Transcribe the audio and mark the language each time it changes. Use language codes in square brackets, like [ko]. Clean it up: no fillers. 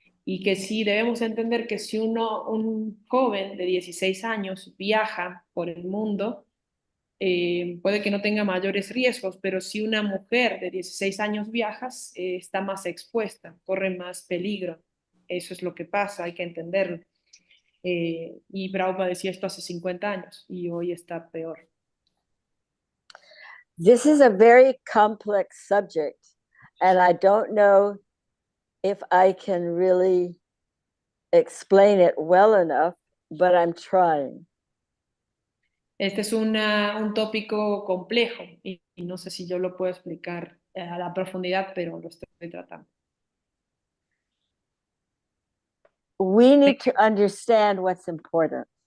[es] Y que sí debemos entender que si un joven de 16 años viaja por el mundo, puede que no tenga mayores riesgos, pero si una mujer de 16 años viaja, está más expuesta, corre más peligro. Eso es lo que pasa, hay que entenderlo. Y Prabhupada decía esto hace 50 años y hoy está peor. [en] This is a very complex subject, and I don't know if I can really explain it well enough, but I'm trying. [es] Este es un tópico complejo y no sé si yo lo puedo explicar a la profundidad, pero lo estoy tratando. [en] We need to understand what's important.